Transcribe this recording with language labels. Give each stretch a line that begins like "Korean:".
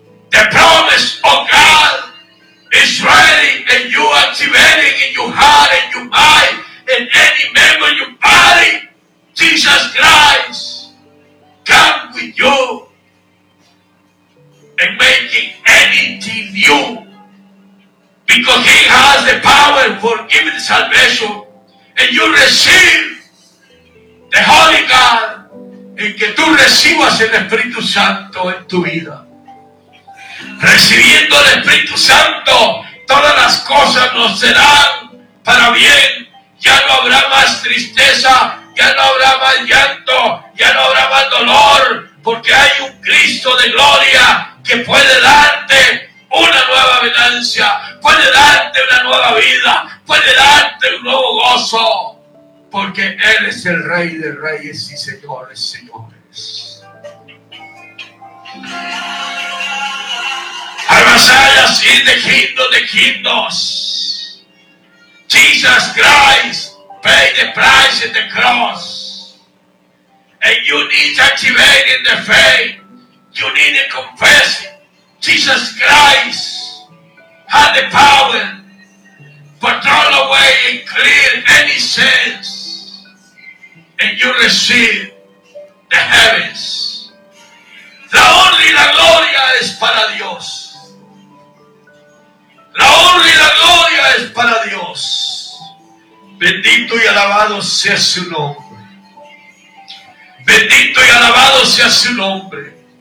English: The promise of God is ready and you are activating in your heart and your mind and any member of your body. Jesus Christ come with you and making anything new. Because He has the power for giving salvation. And you receive the Holy God.
Spanish: En que tú recibas el Espíritu Santo en tu vida. Recibiendo el Espíritu Santo, todas las cosas nos serán para bien. Ya no habrá más tristeza. Ya no habrá más llanto. Ya no habrá más dolor. Porque hay un Cristo de gloria que puede darte una nueva venancia, puede darte una nueva vida, puede darte un nuevo gozo, porque Él es el Rey de Reyes y Señores, Señores. Al Masayas y de Quindo de Quindos,
English: Jesus Christ paid the price at the cross, and you need to activate in the faith, you need to confess. Jesus Christ had the power to throw away and clear any sins, and you receive the heavens.
Spanish: La honra y la gloria es para Dios. La honra y la gloria es para Dios. Bendito y alabado sea su nombre. Bendito y alabado sea su nombre.